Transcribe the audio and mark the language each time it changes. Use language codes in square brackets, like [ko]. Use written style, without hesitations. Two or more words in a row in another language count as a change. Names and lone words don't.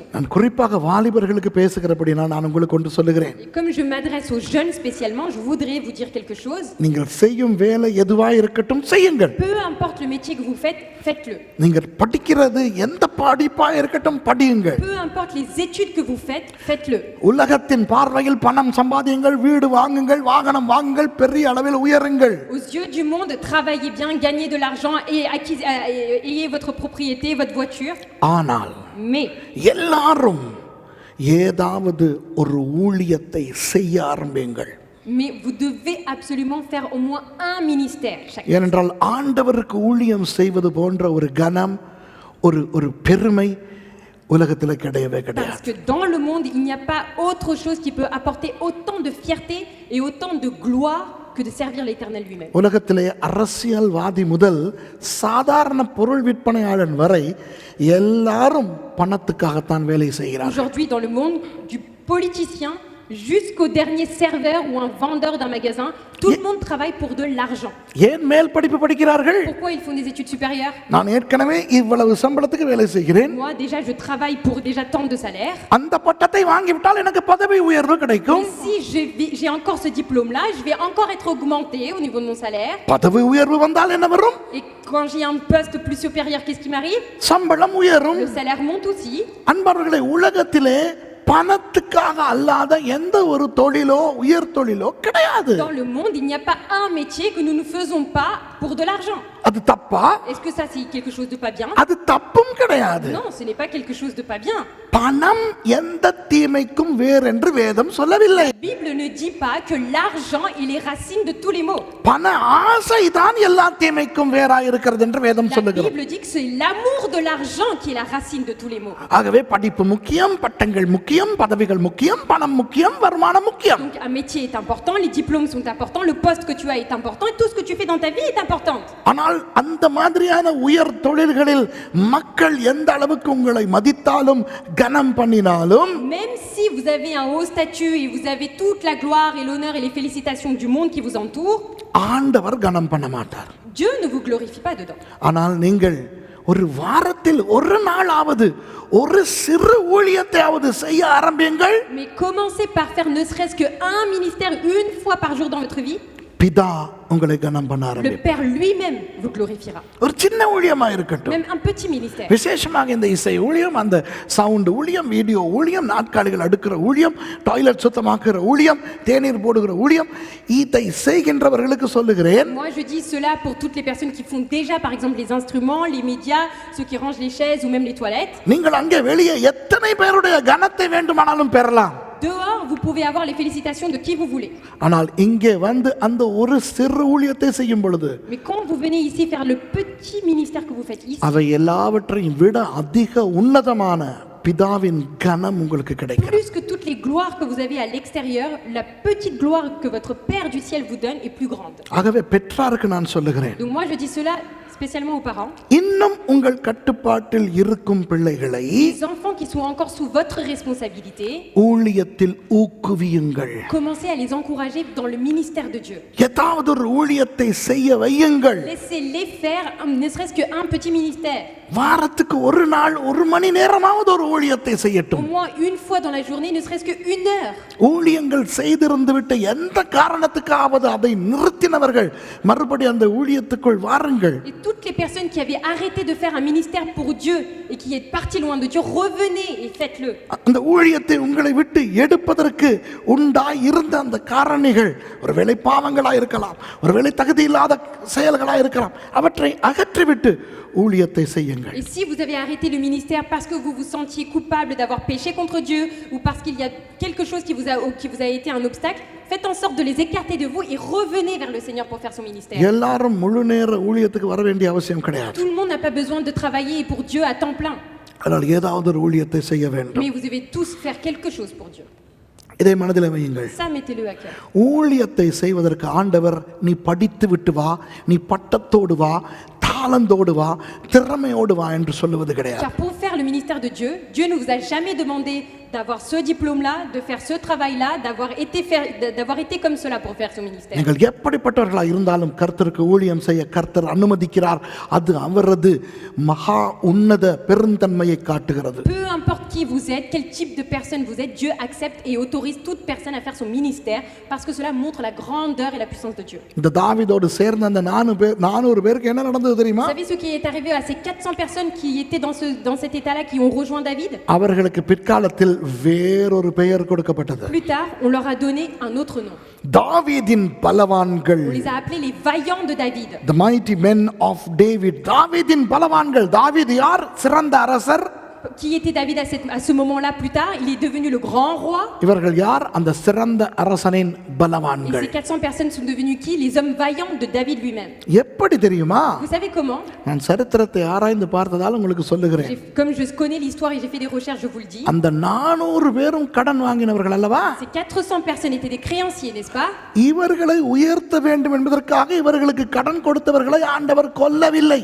[ta] நான் குறிப்பாக வாலிபர்களுக்கு பேசுகிறபடினா நான் உங்களுக்கு கொண்டு சொல்லுகிறேன். [fr] Comme je m'adresse aux jeunes spécialement, je voudrais vous dire quelque chose. [ta] நீங்கள் செய்யும் வேலை எதுவாய் இருக்கட்டும் செய்யுங்கள். [fr] Peu importe le métier que vous faites, faites-le. [ta] நீங்கள் படிக்கிறது எந்த படிப்பாய் இருக்கட்டும் படியுங்கள். [fr] Peu importe les études que vous faites, faites-le. [ta] உலகத்தின் பார்வையில் பணம் சம்பாதியுங்கள், வீடு வாங்குங்கள், வாகனம் வாங்குங்கள், பெரிய அளவில் உயருங்கள். [fr] Aux yeux du monde, travaillez bien, gagnez de l'argent et ayez votre propriété, votre voiture. [ta] ஆனால் [fr] Mais [ta] எல்லாரும் ஏதாவது ஒரு ஊழியத்தை செய்ய ஆரம்பியுங்கள். [fr] vous devez absolument faire au moins un ministère chaque. [ta] ஏனென்றால் ஆண்டவருக்கு ஊழியம் செய்வது போன்ற ஒரு கனம், ஒரு பெருமை உலகத்தில் கிடையவே [fr] Parce [ta] கிடையாது. [fr] que dans le monde, il n'y a pas autre chose qui peut apporter autant de fierté et autant de gloire que de servir l'Éternel lui-même. [ta] உலகத்திலே அரசியல்வாதி முதல் சாதாரண பொருள் விற்பனையாளன் வரை எல்லாரும் பணத்துக்காகத்தான் வேலை செய்கிறார்கள். [fr] Aujourd'hui, dans le monde du politicien jusqu'au dernier serveur ou un vendeur d'un magasin, tout le monde travaille pour de l'argent. [ta] ஏன் மேல் படிப்பு படிக்கிறார்கள்? [fr] Pourquoi ils font des études supérieures? [ta] நான் ஏற்கனவே இவ்வளவு சம்பளத்துக்கு வேலை செய்கிறேன், [fr] Moi, déjà, je travaille pour déjà tant de salaire. [ta] அந்த பட்டத்தை வாங்கிவிட்டால் எனக்கு பதவி உயர்வு கிடைக்கும். [fr] Et si j'ai encore ce diplôme-là, je vais encore être augmenté au niveau de mon salaire. [ta] பதவி உயர்வு வந்தால் என்ன வரும்? [fr] Et quand j'ai un poste plus supérieur, qu'est-ce qui m'arrive? [ta] சம்பளம் உயரும். [fr] Le salaire monte aussi. [ta] அன்பர்களே, உலகத்திலே பணத்துக்காக அல்லாத எந்த ஒரு தொழிலோ உயர் தொழிலோ கிடையாது. [fr] Dans le monde, il n'y a pas un métier que nous ne faisons pas pour de l'argent. [ta] அது தப்பா? [fr] Est-ce que ça, c'est quelque chose de pas bien? [ta] அது தப்பும் கிடையாது. [fr] Non, ce n'est pas quelque chose de pas bien. [ta] பணம் எந்த தீமைக்கும் வேறென்று வேதம் சொல்லவில்லை. [fr] La Bible ne dit pas que l'argent est les racines de tous les maux. [ta] பண ஆசை தான் எல்லா தீமைக்கும் வேறா இருக்கிறது என்று வேதம் [fr] La [ta] சொல்லுகிறது. [fr] Bible dit que c'est l'amour de l'argent qui est la racine de tous les maux. [ta] ஆகவே படிப்பு முக்கியம், பட்டங்கள் முக்கியம், பதவிகள் முக்கியம், பணம் முக்கியம், வருமானம் முக்கியம். [fr] Donc un métier est important, les diplômes sont importants, le poste que tu as est important et tout ce que tu fais dans ta vie est important. [ta] ஆனால் அந்த மாதிரியான உயர் தொழில்களில் மக்கள் எந்த அளவுக்கு உங்களை மதித்தாலும் கனம் பண்ணினாலும், [fr] Même si vous avez un haut statut et vous avez toute la gloire et l'honneur et les félicitations du monde qui vous entoure, [ta] ஆண்டவர் கனம் பண்ண மாட்டார். [fr] Dieu ne vous glorifie pas dedans. [ta] ஆனால் நீங்கள் ஒரு வாரத்தில் ஒரு நாளாவது ஒரு சிறு ஊழியத்தையாவது செய்ய ஆரம்பியுங்கள். [fr] Mais commencez par faire ne serait-ce qu'un ministère une fois par jour dans votre vie. [ta] பிதா உங்களை கனம் பண்ண [fr] Le [ta] ஆரம்பிப்பார். [fr] Père lui-même vous glorifiera. [ta] ஒரு சின்ன ஊழியமா இருக்கட்டும், [fr] Même un petit ministère. [ta] விசேஷமாக இந்த இசை ஊழியம், அந்த சவுண்ட் ஊழியம், வீடியோ ஊழியம், நாட்காலிகள் அடுக்கிற ஊழியம், டாய்லெட் சுத்தமாக்குற ஊழியம், தேநீர் போடுகிற ஊழியம், இதை செய்கின்றவர்களுக்கு சொல்லுகிறேன், [fr] Moi je dis cela pour toutes les personnes qui font déjà par exemple les instruments, les médias, ceux qui rangent les chaises ou même les toilettes. [ta] நீங்கள் அங்கே வெளியே எத்தனை பேருடைய கனத்தை வேண்டுமானாலும் பெறலாம். [fr] Dehors, vous pouvez avoir les félicitations de qui vous voulez. [ta] ஆனால் இங்கே வந்து அந்த ஒரு சிறு ஊழியத்தை செய்யும் பொழுது [fr] Mais quand vous venez ici faire le petit ministère que vous faites ici, [ta] அவை எல்லாவற்றையும் விட அதிக உன்னதமான பிதாவின் கனம் உங்களுக்கு கிடைக்கும். [fr] plus que toutes les gloires que vous avez à l'extérieur, la petite gloire que votre Père du ciel vous donne est plus grande. [ta] ஆகவே பெற்றாருக்கு நான் சொல்லுகிறேன், [fr] Donc moi je dis cela spécialement aux parents. [ta] இன்னும் உங்கள் கட்டுப்பாட்டில் இருக்கும் பிள்ளைகளை [fr] Les enfants qui sont encore sous votre responsabilité, [ta] ஊழியத்தில் ஊக்குவியுங்கள். [fr] commencez à les encourager dans le ministère de Dieu. [ta] ஏதாவது ஒரு ஊழியத்தை செய்ய வையுங்கள். [fr] Laissez-les faire ne serait-ce qu'un petit ministère. [ta] வாரத்துக்கு ஒரு நாள் ஒரு மணி நேரமாவது ஒரு ஊழியத்தை [fr] Au [ta] செய்யட்டும். [fr] moins une fois dans la journée, ne serait-ce qu'une heure. [ta] ஊழியங்கள் செய்திருந்து விட்டு எந்த காரணத்துக்காவது அதை நிறுத்தினவர்கள் மறுபடி அந்த ஊழியத்துக்குள் வாருங்கள். [fr] Et toutes les personnes qui avaient arrêté de faire un ministère pour Dieu et qui est parties loin de Dieu, revenez et faites-le. [ta] அந்த ஊழியத்தை உங்களை விட்டு எடுப்பதற்கு உண்டாய் இருந்த அந்த காரணிகள் ஒருவேளை பாவங்களா இருக்கலாம், ஒருவேளை தகுதி இல்லாத செயல்களா இருக்கலாம், அவற்றை அகற்றிவிட்டு ஊழியத்தை செய்யுங்கள். [fr] Et si vous avez arrêté le ministère parce que vous vous sentiez coupable d'avoir péché contre Dieu ou parce qu'il y a quelque chose qui vous a été un obstacle, faites en sorte de les écarter de vous et revenez vers le Seigneur pour faire son ministère. [ta] எல்லாரும் முழு நேர ஊழியத்துக்கு வர வேண்டிய அவசியம் கிடையாது. [fr] Tout le monde n'a pas besoin de travailler pour Dieu à temps plein. [ta] ஆனால் ஏதாவது ஒரு ஊழியத்தை செய்ய வேண்டும். [fr] Mais vous devez tous faire quelque chose pour Dieu. [ta] இதை மனதில் வையுங்கள். [fr] Ça, mettez-le à cœur. [ta] ஊழியத்தை செய்வதற்கு ஆண்டவர் நீ படித்து விட்டு வா, நீ பட்டத்தோடு வா, தாளந்தோடு வா, திறமையோடு வா என்று சொல்லுவது கிடையாது. [fr] Car pour faire le ministère de Dieu, Dieu ne vous a jamais demandé d'avoir ce diplôme-là, de faire ce travail-là, d'avoir été comme cela pour faire son ministère. [ta] நீங்கள் எப்படிப்பட்டவர்களா இருந்தாலும் கர்த்தருக்கு ஊழியம் செய்ய கர்த்தர் அனுமதிக்கிறார். அது அவரது மகா உன்னத பெருந்தன்மையை காட்டுகிறது. [fr] Peu importe qui vous êtes, quel type de personne vous êtes, Dieu accepte et autorise toute personne à faire son ministère parce que cela montre la grandeur et la puissance de Dieu. [ta] இந்த தாவீதோடு சேர்ந்த அந்த 400 பேருக்கு என்ன நடந்தது தெரியுமா? [fr] Vous savez ce qui est arrivé à ces 400 personnes qui étaient dans cet état-là, qui ont rejoint David? [ta] அவர்களுக்கு பிற்காலத்தில் வேறொரு பெயர் கொடுக்கப்பட்டது. [fr] Plus tard, on leur a donné un autre nom. [ta] தாவீதின் பலவான்கள். [fr] On les a appelés les vaillants de David. [en] The mighty men of David. [ta] தாவீதின் பலவான்கள். தாவீது யார்? சிறந்த அரசர். [fr] Qui était David à ce moment-là plus tard? Il est devenu le grand roi. [ta] இவர்கள் யார்? அந்த சிறந்த அரசனின் [fr] Et [ta] பலவான்கள். [fr] ces 400 personnes sont devenues qui? Les hommes vaillants de David lui-même. [ta] எப்படி தெரியுமா? [fr] Vous savez comment? [ta] நான் சரித்திரத்தை ஆராய்ந்து பார்த்ததால் உங்களுக்கு சொல்லுகிறேன். [fr] Comme je connais l'histoire et j'ai fait des recherches, je vous le dis. [ta] அந்த 400 பேரும் கடன் வாங்கினவர்கள் அல்லவா? [fr] Ces 400 personnes étaient des créanciers, n'est-ce pas? [ta] இவர்களை உயர்த்த வேண்டும் என்பதற்காக இவர்களுக்கு கடன் கொடுத்தவர்களை ஆண்டவர் கொல்லவில்லை.